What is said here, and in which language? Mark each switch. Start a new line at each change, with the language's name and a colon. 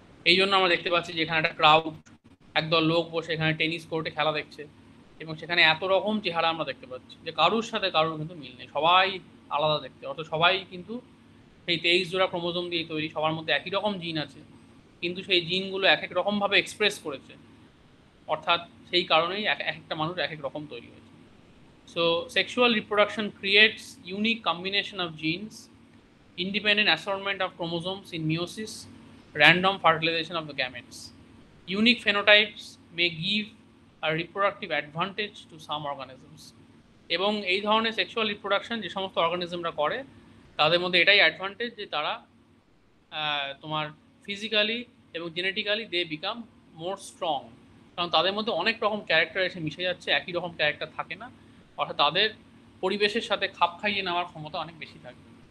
Bangla: এই জন্য আমরা দেখতে পাচ্ছি যে এখানে একটা ক্রাউড, একদল লোক বসে এখানে টেনিস কোর্টে খেলা দেখছে এবং সেখানে এত রকম চেহারা আমরা দেখতে পাচ্ছি যে কারুর সাথে কারুর কিন্তু মিল নেই, সবাই আলাদা দেখতে, অর্থাৎ সবাই কিন্তু সেই 23 জোড়া ক্রোমোজোম দিয়ে তৈরি, সবার মধ্যে একই রকম জিন আছে কিন্তু সেই জিনগুলো এক এক রকমভাবে এক্সপ্রেস করেছে, অর্থাৎ সেই কারণেই এক একটা মানুষ এক এক রকম তৈরি হয়েছে।
English: So sexual reproduction creates unique combination of genes, independent assortment of chromosomes in meiosis, random fertilization of the gametes. Unique phenotypes may give a reproductive advantage to some organisms.
Bangla: এবং এই ধরনের সেক্সুয়াল রিপ্রোডাকশন যে সমস্ত অর্গানিজমরা করে তাদের মধ্যে এটাই advantage যে তারা তোমার ফিজিক্যালি এবং genetically
English: they become more strong,
Bangla: কারণ তাদের মধ্যে অনেক রকম ক্যারেক্টার এসে মিশে যাচ্ছে, একই রকম ক্যারেক্টার থাকে না, অর্থাৎ তাদের পরিবেশের সাথে খাপ খাইয়ে নেওয়ার ক্ষমতা অনেক বেশি থাকে।